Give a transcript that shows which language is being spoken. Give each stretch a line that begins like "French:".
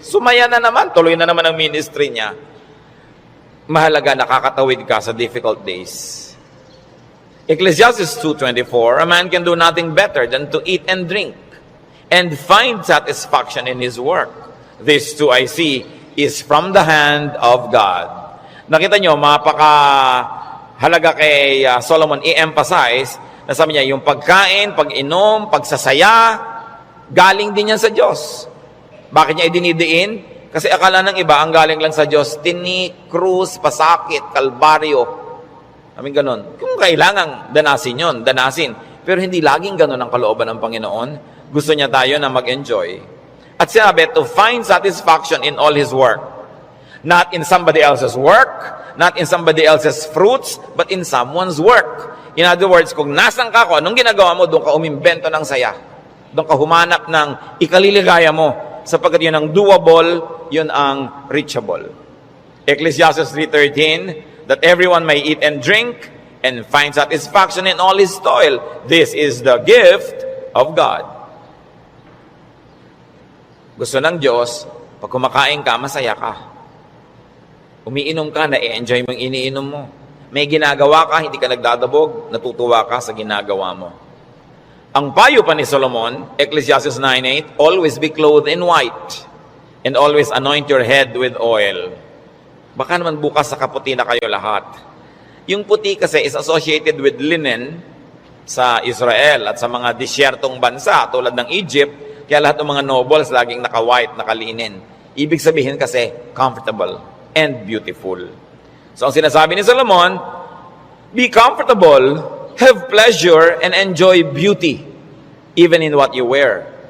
Filipino: Sumaya na naman, tuloy na naman ang ministry niya. Mahalaga, nakakatawid ka sa difficult days.
English: Ecclesiastes 2:24, a man can do nothing better than to eat and drink and find satisfaction in his work. This too I see is from the hand of God.
Filipino: Nakita nyo, mapaka-halaga kay Solomon i-emphasize na sabi niya, yung pagkain, pag-inom, pagsasaya, galing din yan sa Diyos. Bakit niya idinidiin? Kasi akala ng iba, ang galing lang sa Diyos, tinik, krus, pasakit, kalbaryo. Ganon. Kung kailangang danasin yon, danasin. Pero hindi laging ganon ang kalooban ng Panginoon. Gusto niya tayo na mag-enjoy.
English: At sinabi, to find satisfaction in all His work. Not in somebody else's work, not in somebody else's fruits, but in someone's work.
Filipino: In other words, kung nasan ka ko, anong ginagawa mo, doon ka umimbento ng saya. Doon ka humanap ng ikaliligaya mo.
English: Sapagkat yun ang doable, yun ang reachable. Ecclesiastes 3:13, that everyone may eat and drink and find satisfaction in all his toil. This is the gift of God.
Filipino: Gusto ng Diyos, pag kumakain ka, masaya ka. Umiinom ka, na-enjoy mo yung iniinom mo. May ginagawa ka, hindi ka nagdadabog, natutuwa ka sa ginagawa mo.
English: Ang payo pa ni Solomon, Ecclesiastes 9:8, always be clothed in white, and always anoint your head with oil.
Filipino: Baka naman bukas sa kaputi na kayo lahat. Yung puti kasi is associated with linen sa Israel at sa mga disyertong bansa tulad ng Egypt, kaya lahat ng mga nobles laging naka-white, nakalinen. Ibig sabihin kasi, comfortable and beautiful.
English: So ang sinasabi ni Solomon, be comfortable, have pleasure, and enjoy beauty, even in what you wear.